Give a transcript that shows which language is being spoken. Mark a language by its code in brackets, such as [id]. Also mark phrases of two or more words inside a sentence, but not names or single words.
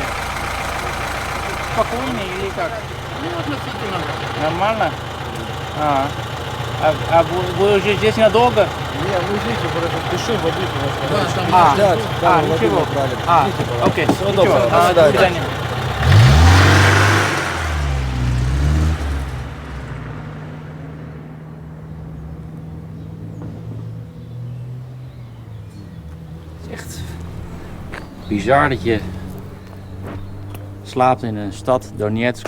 [ru] Спокойно или как? Ну, относительно. Нормально? А вы уже здесь надолго? Не, мы здесь просто спешим, водитель Да, ничего. Окей, Всего ничего. доброго. До свидания. [nl] Echt bizar dat je slaapt in een stad, Donetsk.